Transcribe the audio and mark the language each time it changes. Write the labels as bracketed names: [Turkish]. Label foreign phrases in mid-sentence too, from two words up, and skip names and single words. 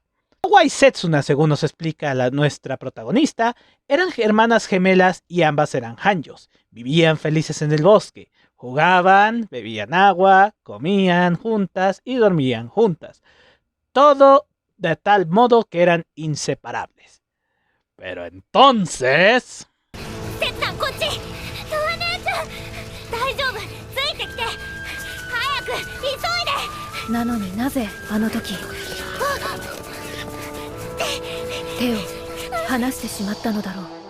[Spanish] Towa y Setsuna, según nos explica nuestra protagonista, eran hermanas gemelas y ambas eran hanjos. Vivían felices en el bosque, jugaban, bebían agua, comían juntas y dormían juntas. Todo de tal modo que eran inseparables. Pero entonces... [Japanese] せつさんこっち。トワ姉ちゃん大丈夫、ついてきて。早く急いで。なのになぜあの時手を離してしまったのだろう。